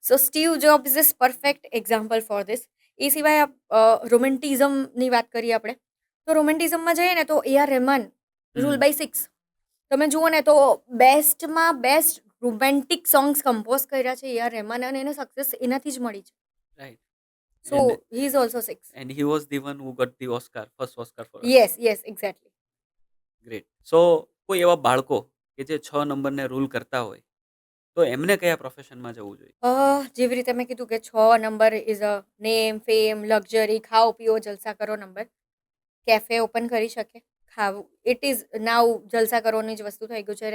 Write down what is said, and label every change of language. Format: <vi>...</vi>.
<en>So Steve Jobs is perfect example for this.</en> <gu>એ સિવાય રોમેન્ટિઝમની વાત કરીએ આપણે, તો રોમેન્ટિઝમમાં જઈએ ને તો AR રહેમાન, રૂલ બાય 6 તમે જુઓ ને તો બેસ્ટમાં બેસ્ટ રોમેન્ટિક સોંગ્સ કમ્પોઝ કર્યા છે AR રહેમાન, અને એને સક્સેસ એનાથી જ મળી છે.</gu> <en>Right. So he is also 6. And he was the one who got the Oscar, first Oscar for us. Yes yes exactly. Great.</en> <gu>સો કોઈ એવા બાળકો કે જે 6 નંબરને રૂલ કરતા હોય તો એમને કયા પ્રોફેશનમાં જવું જોઈએ? જેવી રીતે મેં કીધું કે 6 number</gu> <en>is a name, fame, luxury,</en> <gu>ખાઓ પીઓ જલસા કરો નંબર. કેફે ઓપન કરી શકે, ખાવું,</gu> <en>it is now</en> <gu>જલસા કરવાની જ વસ્તુ થઈ ગયું છે.</gu>